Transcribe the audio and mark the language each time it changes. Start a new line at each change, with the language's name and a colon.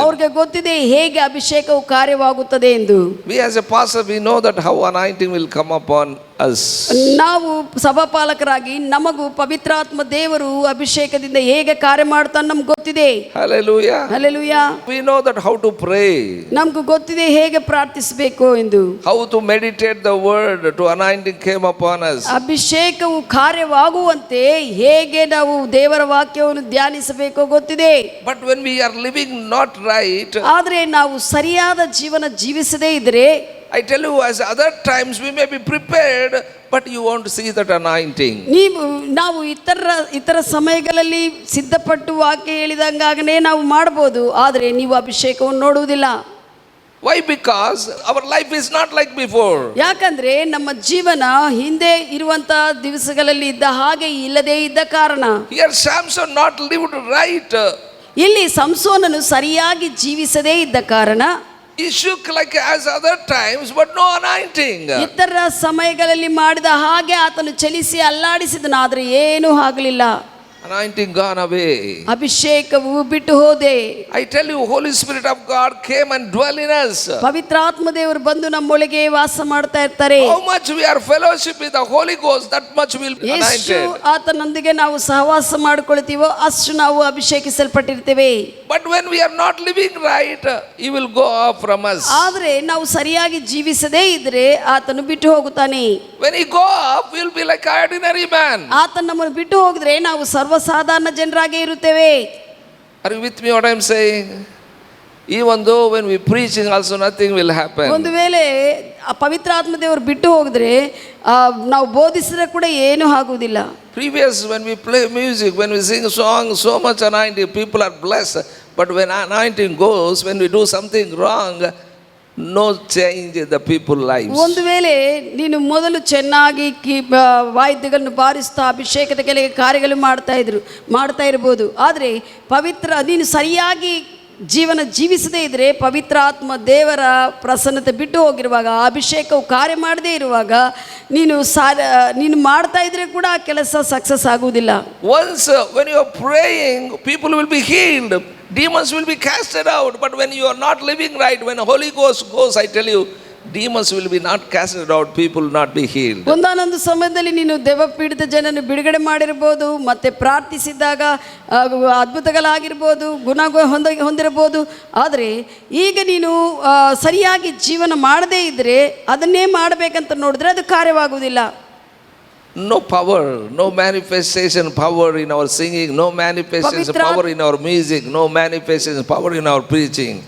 Kannada: ಅವ್ರಿಗೆ ಗೊತ್ತಿದೆ ಹೇಗೆ ಅಭಿಷೇಕವು ಕಾರ್ಯವಾಗುತ್ತದೆ ಎಂದು.
English: We as a pastor, we know that how anointing will come upon us.
Kannada: ನಾವು ಸಭಾಪಾಲಕರಾಗಿ ನಮಗೂ ಪವಿತ್ರಾತ್ಮ ದೇವರು ಅಭಿಷೇಕದಿಂದ ಹೇಗೆ ಕಾರ್ಯ ಮಾಡ್ತಾನೆ ನಮ್ಗೆ ಗೊತ್ತಿದೆ.
English: Hallelujah.
Kannada: Hallelujah.
English: We know that how to pray,
Kannada: ನಮ್ಗೂ ಗೊತ್ತಿದೆ ಹೇಗೆ ಪ್ರಾರ್ಥಿಸಬೇಕು ಎಂದು.
English: how to meditate the word to anointing came upon us.
Kannada: ಅಭಿಷೇಕವು ಕಾರ್ಯವಾಗುವಂತೆ ಹೇಗೆ ನಾವು ದೇವರ ವಾಕ್ಯವನ್ನು ಧ್ಯಾನಿಸಬೇಕೋ ಗೊತ್ತಿದೆ.
English: But when we are living not right,
Kannada: ಆದರೆ ನಾವು ಸರಿಯಾದ ಜೀವನ ಜೀವಿಸದೇ ಇದ್ರೆ,
English: I tell you, as other times we may be prepared, but you won't see that anointing.
Kannada: ನಾವು ಇತರ ಸಮಯಗಳಲ್ಲಿ ಸಿದ್ಧಪಟ್ಟು ವಾಕ್ಯ ಹೇಳಿದಂಗಾಗನೇ ನಾವು ಮಾಡ್ಬೋದು, ಆದರೆ ನೀವು ಅಭಿಷೇಕವನ್ನು ನೋಡುವುದಿಲ್ಲ.
English: Why? Because our life is not like before.
Kannada: ಯಾಕಂದ್ರೆ ನಮ್ಮ ಜೀವನ ಹಿಂದೆ ಇರುವಂತ ದಿವಸಗಳಲ್ಲಿ ಇದ್ದ ಹಾಗೆ ಇಲ್ಲದೇ ಇದ್ದ ಕಾರಣ.
English: Here Samson not lived right.
Kannada: ಇಲ್ಲಿ ಸಂಸೋನನು ಸರಿಯಾಗಿ ಜೀವಿಸದೇ ಇದ್ದ ಕಾರಣ
English: He shook like as other times, but no anointing.
Kannada: ಇತರ ಸಮಯಗಳಲ್ಲಿ ಮಾಡಿದ ಹಾಗೆ ಆತನು ಚಲಿಸಿ ಅಲ್ಲಾಡಿಸಿದನು, ಆದರೆ ಏನೂ ಆಗಲಿಲ್ಲ.
English: Anointing gone away.
Kannada: ಅಭಿಷೇಕವು ಬಿಟ್ಟು ಹೋದೆ.
English: I tell you, Holy Spirit of God came and dwell in us.
Kannada: ಪವಿತ್ರಾತ್ಮ ದೇವರು ಬಂದು ನಮ್ಮೊಳಗೆ ವಾಸ ಮಾಡ್ತಾ ಇರ್ತಾರೆ.
English: How much we are fellowship with the Holy Ghost, that much will be
Kannada: ಎಷ್ಟು
English: anointed.
Kannada: ಆತನೊಂದಿಗೆ ನಾವು ಸಹವಾಸ ಮಾಡಿಕೊಳ್ತೀವೋ ಅಷ್ಟು ನಾವು ಅಭಿಷೇಕಿಸಲ್ಪಟ್ಟಿರ್ತೇವೆ.
English: But when we are not living right, He will go off from us.
Kannada: ಆದರೆ ನಾವು ಸರಿಯಾಗಿ ಜೀವಿಸದೇ ಇದ್ರೆ ಆತನು ಬಿಟ್ಟು ಹೋಗುತ್ತಾನೆ.
English: When He go off, we will be like an ordinary man.
Kannada: ಆತನ ನಮ್ಮನ್ನು ಬಿಟ್ಟು ಹೋಗಿದ್ರೆ ನಾವು ಸರ್ವಸಾಧಾರಣ ಜನರಾಗೇ ಇರುತ್ತೇವೆ.
English: Are you with me what I am saying? Even though when we preaching also nothing will happen.
Kannada: ಒಂದು ವೇಳೆ ಪವಿತ್ರಾತ್ಮ ದೇವರು ಬಿಟ್ಟು ಹೋಗಿದ್ರೆ ನಾವು ಬೋಧಿಸಿದ್ರೆ ಕೂಡ ಏನೂ ಆಗುವುದಿಲ್ಲ.
English: Previous when we play music, when we sing songs, so much anointing, people are blessed. But when anointing goes, when we do something wrong, no change in the people lives.
Kannada: ಒಂದು ವೇಳೆ ನೀನು ಮೊದಲು ಚೆನ್ನಾಗಿ ವಾದ್ಯಗಳನ್ನು ಬಾರಿಸ್ತಾ ಅಭಿಷೇಕದ ಕೆಲವು ಕಾರ್ಯಗಳು ಮಾಡ್ತಾ ಇರ್ಬೋದು, ಆದರೆ ನೀನು ಸರಿಯಾಗಿ ಜೀವನ ಜೀವಿಸದೇ ಇದ್ರೆ ಪವಿತ್ರಾತ್ಮ ದೇವರ ಪ್ರಸನ್ನತೆ ಬಿಟ್ಟು ಹೋಗಿರುವಾಗ, ಅಭಿಷೇಕವು ಕಾರ್ಯ ಮಾಡದೇ ಇರುವಾಗ ನೀನು ಮಾಡ್ತಾ ಇದ್ರೆ ಕೂಡ ಆ ಕೆಲಸ ಸಕ್ಸಸ್ ಆಗುವುದಿಲ್ಲ.
English: Once when you are praying, people will be healed, demons will be casted out. But when you are not living right, when the Holy Ghost goes, I tell you, demons will be not casted out, people will not be healed.
Kannada: ಒಂದಾನೊಂದು ಸಮಯದಲ್ಲಿ ನೀನು ದೆವ್ವಪೀಡಿತ ಜನನ್ನು ಬಿಡುಗಡೆ ಮಾಡಿರ್ಬೋದು, ಮತ್ತೆ ಪ್ರಾರ್ಥಿಸಿದಾಗ ಅದ್ಭುತಗಳಾಗಿರ್ಬೋದು, ಗುಣ ಹೊಂದಿರಬಹುದು. ಆದರೆ ಈಗ ನೀನು ಸರಿಯಾಗಿ ಜೀವನ ಮಾಡದೇ ಇದ್ರೆ, ಅದನ್ನೇ ಮಾಡಬೇಕಂತ ನೋಡಿದ್ರೆ ಅದು ಕಾರ್ಯವಾಗುವುದಿಲ್ಲ.
English: No power, no manifestation power in our singing, no manifestation power in our music, no manifestation power in our preaching.